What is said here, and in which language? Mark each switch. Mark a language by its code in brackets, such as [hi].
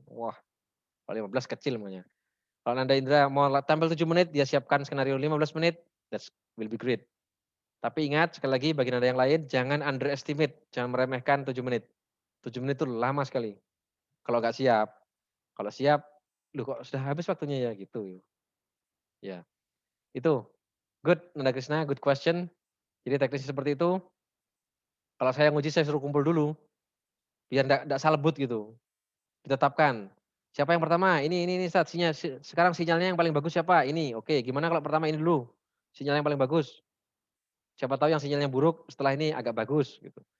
[id] Wah, kalau 15 kecil namanya. Kalau Nanda Indra mau tampil 7 menit, dia siapkan skenario 15 menit, [en] that will be great. [id] Tapi ingat, sekali lagi bagi Nanda yang lain, jangan underestimate, jangan meremehkan 7 menit. 7 menit itu lama sekali. Kalau nggak siap, kalau siap, loh kok sudah habis waktunya ya gitu. Ya, itu. [en] Good, Nanda Krisna, good question. [id] Jadi teknisnya seperti itu. Kalau saya nguji, saya suruh kumpul dulu. Biar enggak salebut gitu. Ditetapkan. Siapa yang pertama? Ini Ustaz, sekarang sinyalnya yang paling bagus siapa? Ini. Oke, gimana kalau pertama ini dulu? Sinyal yang paling bagus. Siapa tahu yang sinyalnya buruk setelah ini agak bagus gitu.